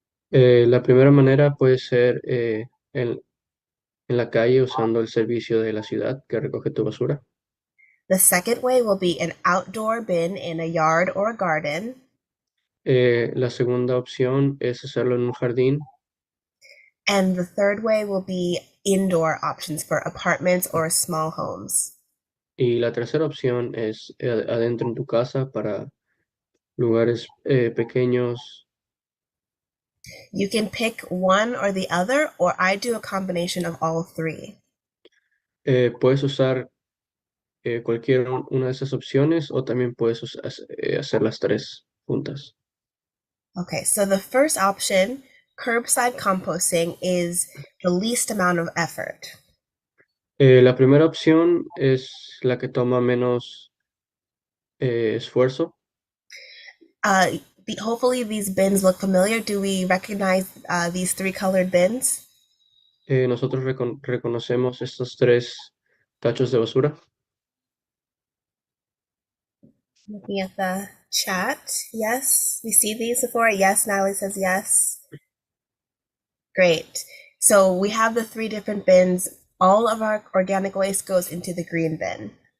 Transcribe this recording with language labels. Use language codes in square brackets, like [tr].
[es] La primera manera puede ser en la calle usando el servicio de la ciudad que recoge tu basura. [en] The second way will be an outdoor bin in a yard or a garden. [es] La segunda opción es hacerlo en un jardín. [en] And the third way will be indoor options for apartments or small homes. [es] Y la tercera opción es adentro en tu casa para lugares pequeños. [en] You can pick one or the other, or I do a combination of all three. [es] Puedes usar una de esas opciones o también puedes hacer las tres juntas. [en] Okay, so the first option, curbside composting, is the least amount of effort. [es] La primera opción es la que toma menos esfuerzo. [en] Hopefully these bins look familiar. Do we recognize these three colored bins? [es] Nosotros reconocemos estos tres tachos de basura. [en] Looking at the chat, yes, we see these before. Yes, Natalie says yes. Great. So we have the three different bins. All of our organic waste goes into the green bin.